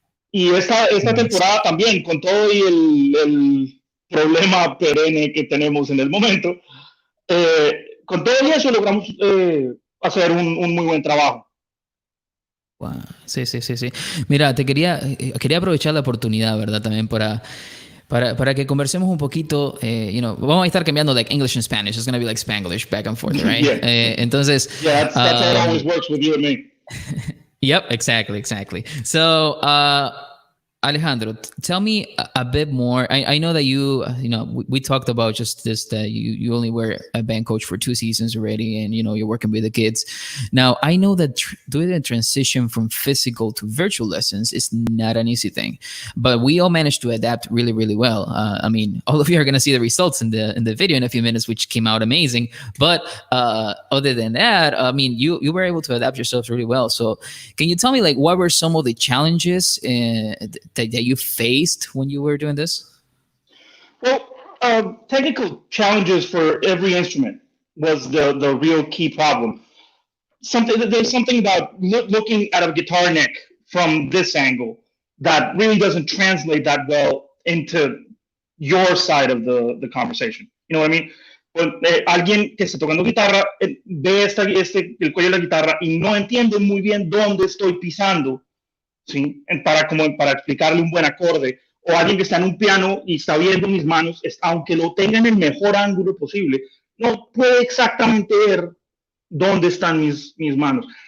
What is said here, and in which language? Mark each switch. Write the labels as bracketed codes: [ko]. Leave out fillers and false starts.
[es] Y esta temporada también, con todo y el problema perenne que tenemos en el momento, con todo y eso logramos hacer un muy buen trabajo. Wow. Sí. Mira, quería aprovechar la oportunidad, ¿verdad? También para que conversemos un poquito, vamos a estar cambiando [en] like English and Spanish. It's going to be like Spanglish back and forth, right? Yeah. [es] Entonces, [en] Yeah, that's how it always works with you and me. Yep, exactly. So, Alejandro, tell me a bit more. I know that we talked about just this, that you only were a band coach for 2 seasons already, and you're working with the kids. Now, I know that doing the transition from physical to virtual lessons is not an easy thing, but we all managed to adapt really, really well. I mean, all of you are going to see the results in the video in a few minutes, which came out amazing. But other than that, I mean, you were able to adapt yourselves really well. So, can you tell me, like, what were some of the challenges that you faced when you were doing this? Well, technical challenges for every instrument was the real key problem. There's something about looking at a guitar neck from this angle that really doesn't translate that well into your side of the conversation. You know what I mean? [es] Alguien que está tocando guitarra ve el cuello de la guitarra y no entiende muy bien dónde estoy pisando, ¿sí? Para explicarle un buen acorde, o alguien que está en un piano y está viendo mis manos, aunque lo tenga en el mejor ángulo posible, no puede exactamente ver dónde están mis manos.